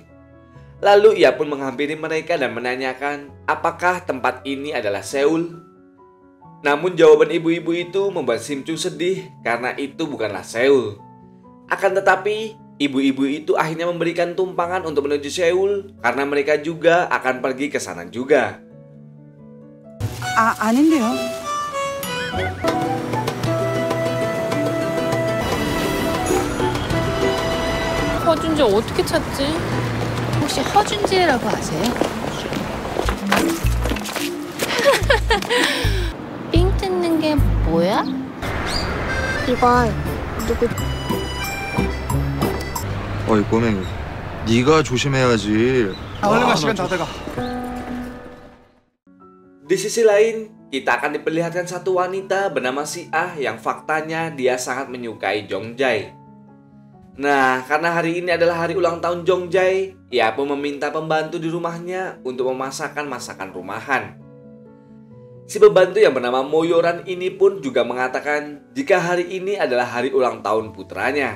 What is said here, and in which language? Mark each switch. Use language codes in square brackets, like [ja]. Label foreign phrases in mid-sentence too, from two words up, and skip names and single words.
[id] Lalu ia pun menghampiri mereka dan menanyakan apakah tempat ini adalah Seoul. Namun jawaban ibu-ibu itu membuat Sim Chung sedih karena itu bukanlah Seoul. Akan tetapi, ibu-ibu itu akhirnya memberikan tumpangan untuk menuju Seoul karena mereka juga akan pergi ke sana juga. [ko] 아닌데요. 허준재 어떻게 찾지? 혹시 허준재라고 아세요? 삥 뜯는 게 뭐야? 이건 누구? 어이 꼬맹이, 네가 조심해야지. 얼른 가, 시간 다 돼가. [id] Di sisi lain, kita akan diperlihatkan satu wanita bernama Si Ah yang faktanya dia sangat menyukai Jong-jae. Nah, karena hari ini adalah hari ulang tahun Jong-jae, ia pun meminta pembantu di rumahnya untuk memasakkan masakan rumahan. Si pembantu yang bernama Mo Yoran ini pun juga mengatakan jika hari ini adalah hari ulang tahun putranya.